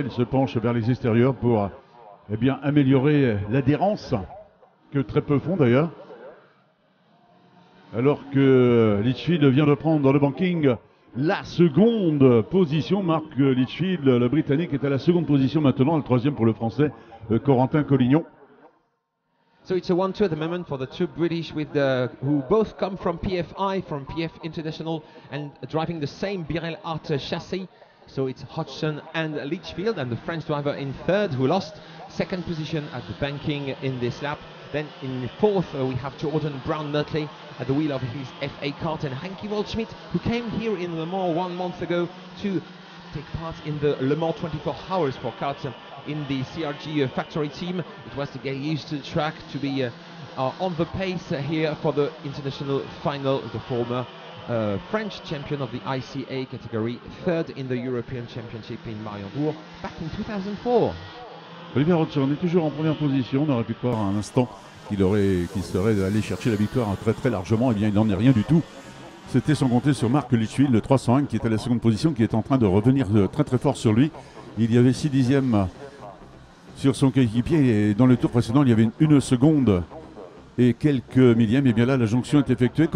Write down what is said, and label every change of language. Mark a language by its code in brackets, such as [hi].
[fr] Il se penche vers les extérieurs pour bien améliorer l'adhérence, que très peu font d'ailleurs. Alors que Litchfield vient de prendre dans le banking la seconde position. Mark Litchfield, le Britannique, est à la seconde position maintenant, le 3e pour le Français Corentin Collignon. [en] So it's a 1-2 at the moment for the two British, with who both come from PFI, from PF International, and driving the same Birel Art chassis. So it's Hodgson and Litchfield, and the French driver in third, who lost second position at the banking in this lap. Then in fourth we have Jordan Brown Nutley at the wheel of his FA kart, and Henki Waldschmidt, who came here in Le Mans 1 month ago to take part in the Le Mans 24 hours for karts in the CRG factory team. It was to get used to the track, to be on the pace here for the international final. The former French champion of the ICA category, third in the European Championship in Mariembourg back in 2004. [fr] Oliver Hodgson est toujours en première position. On aurait pu croire à un instant qu'il serait allé chercher la victoire très largement. Eh bien, il n'en est rien du tout. C'était sans compter sur Mark Litchfield, le 301, qui est à la seconde position, qui est en train de revenir très fort sur lui. Il y avait 6 dixièmes sur son coéquipier, et dans le tour précédent, il y avait une seconde et quelques millièmes. Et bien là, la jonction est effectuée.